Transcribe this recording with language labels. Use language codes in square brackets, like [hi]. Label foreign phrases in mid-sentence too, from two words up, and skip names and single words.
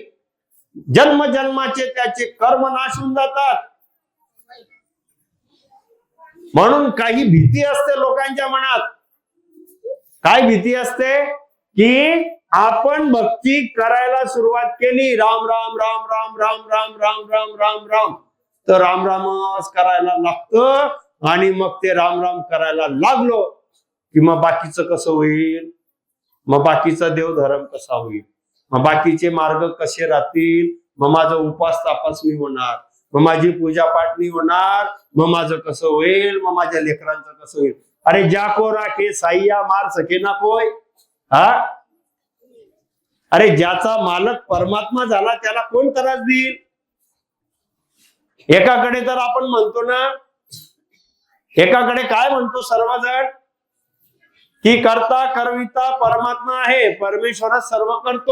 [mr] जन्म जन्माचे त्याचे कर्म नाश होऊन जातात. म्हणून काही भीती असते लोकांच्या मनात. काय भीती असते? की आपण भक्ती करायला सुरुवात केली, राम राम राम राम राम राम राम राम राम राम, तर राम रामच करायला लागतं. आणि मग ते राम राम करायला लागलो कि मग बाकीचं कसं होईल? मग बाकीचा देवधर्म कसा होईल? मग बाकीचे मार्ग कसे राहतील? मग माझा उपास तापास नाही होणार, मग माझी पूजा पाठ नाही होणार, मग माझं कसं होईल? मग माझ्या लेकरांचं कसं होईल? [hi] अरे ज्याको राखे साईया मार सके ना कोय. [mr] हा, अरे ज्याचा मालक परमात्मा झाला त्याला कोण त्रास देईल? एकाकडे तर आपण म्हणतो ना, एकाकडे काय म्हणतो सर्वजण की करता करविता परमात्मा आहे, परमेश्वरच सर्व करतो.